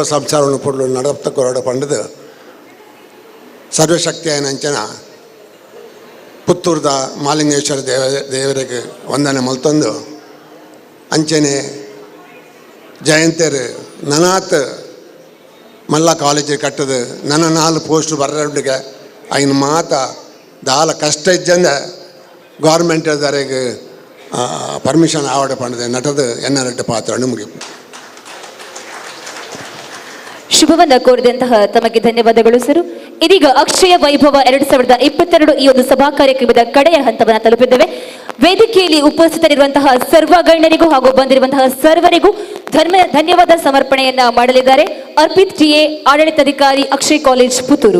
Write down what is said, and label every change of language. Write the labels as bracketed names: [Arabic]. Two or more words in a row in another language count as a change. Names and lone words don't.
[Tulu] ಸಂಸಾರವನ್ನು ಪೊಡ್ಲು ನಡಪ್ತ ಕೊರಡು ಪಂಡದು ಸರ್ವಶಕ್ತಿಯಾನ ಅಂಚನ ಪುತ್ತೂರ್ದ ಮಾಲಿಂಗೇಶ್ವರ ದೇವರಿಗೆ ವಂದನೆ ಮಲ್ತೊಂದು ಅಂಚನೆ ಜಯಂತರು ನನಾತ್ ಮಲ್ಲ ಕಾಲೇಜ್ ಕಟ್ಟದು ನನ್ನ 4 ಪೋಸ್ಟ್ ಬರಡಿಗೆ ಐನು ಮಾತ ದಾಲ ಕಷ್ಟ ಇಜ್ಜಂದ ಗೌರ್ಮೆಂಟ್ ದರೆಗೆ ಪರ್ಮಿಷನ್ ಆವಡ ಪಂಡದೆ ನಟದು ಎನ್ನರಟ್ಟು ಪಾತ್ರ ಮುಗಿಪು [Kannada] ಶುಭವನ್ನ ಕೋರಿದಂತಹ ತಮಗೆ ಧನ್ಯವಾದಗಳು ಸರ್. ಇದೀಗ ಅಕ್ಷಯ ವೈಭವ 2022 ಈ ಒಂದು ಸಭಾ ಕಾರ್ಯಕ್ರಮದ ಕಡೆಯ ಹಂತವನ್ನು ತಲುಪಿದ್ದೇವೆ. ವೇದಿಕೆಯಲ್ಲಿ ಉಪಸ್ಥಿತರಿರುವಂತಹ ಸರ್ವ ಗಣ್ಯರಿಗೂ ಹಾಗೂ ಬಂದಿರುವಂತಹ ಸರ್ವರಿಗೂ ಧನ್ಯವಾದ ಸಮರ್ಪಣೆಯನ್ನ ಮಾಡಲಿದ್ದಾರೆ ಅರ್ಪಿತ್ ಟಿಎ, ಆಡಳಿತಾಧಿಕಾರಿ, ಅಕ್ಷಯ್ ಕಾಲೇಜ್, ಪುತ್ತೂರು.